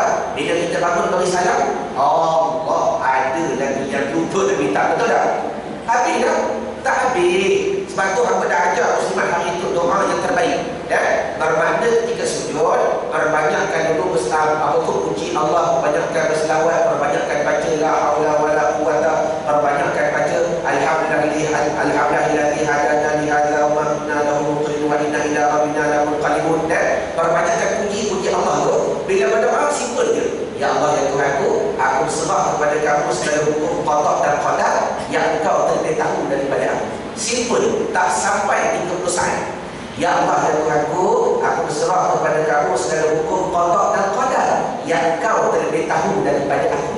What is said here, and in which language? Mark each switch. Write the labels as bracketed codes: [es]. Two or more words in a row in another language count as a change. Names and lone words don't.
[ms] Bila kita bangun beri salam, Allah, ada lagi yang lupa nak minta, betul tak? Habis dah? Tak habis. Sebab tu hamba dah ajar muslimat hari itu doa yang terbaik. Bermakna ketika sujud, perbanyakkan dulu puji Allah, perbanyakkan berselawat, perbanyakkan baca [ar] لا حول ولا قوة, [ms] perbanyakkan baca alhamdulillah. [ar] الحمد لله هدانا لهذا وما كنا له مقرنين وإنا إلى ربنا لمنقلبون. [ms] Dan perbanyakkan puji Allah tu bila berdoa simple je. [ar] يا الله [ms] ya Tuhanku, aku berserah kepada kamu segala hukum qada dan qadar yang engkau terlebih tahu daripada aku. Simple, tak sampai 30 saat. [ar] يا الله [ms] ya Tuhanku, aku berserah kepada kamu segala hukum qada dan qadar yang engkau terlebih tahu daripada aku.